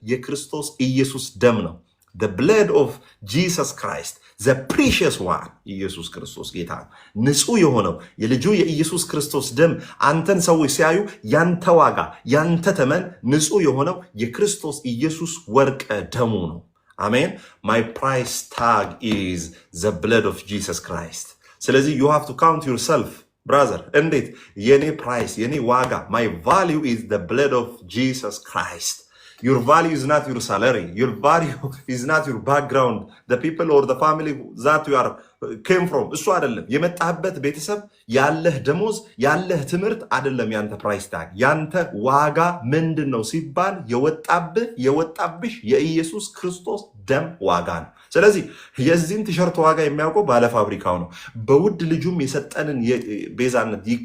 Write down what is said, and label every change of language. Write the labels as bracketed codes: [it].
[am] የክርስቶስ ኢየሱስ ደም ነው። [en] the blood of Jesus Christ, the precious one [am] ኢየሱስ ክርስቶስ ጌታ ንጹህ የሆነው የልጁ የኢየሱስ ክርስቶስ ደም አንተን ሰዎች ሲያዩ ያንተ ዋጋ ያንተ ተመን ንጹህ የሆነው የክርስቶስ ኢየሱስ ወርቀ ደሙ ነው። አሜን። [en] my price tag is the blood of Jesus Christ። [am] ስለዚህ [en] you have to count yourself brother። [am] እንዴት? የኔ ፕራይስ የኔ ዋጋ [en] my value is the blood of Jesus Christ። Your value is not your salary. Your value is not your background, the people or the family that you are came from. [am] እሱ አይደለም የመጣህበት ቤተሰብ ያለህ ደሞዝ ያለህ ትምህርት አይደለም ያንተ ፕራይስ ታግ። ያንተ ዋጋ ምንድን ነው ሲባል የወጣብሽ የኢየሱስ ክርስቶስ ደም ዋጋ ነው። ስለዚህ የዚህን ቲሸርት ዋጋ የሚያውቀው ባለ ፋብሪካው ነው። በውድ ልጁም የሰጠንን ቤዛነት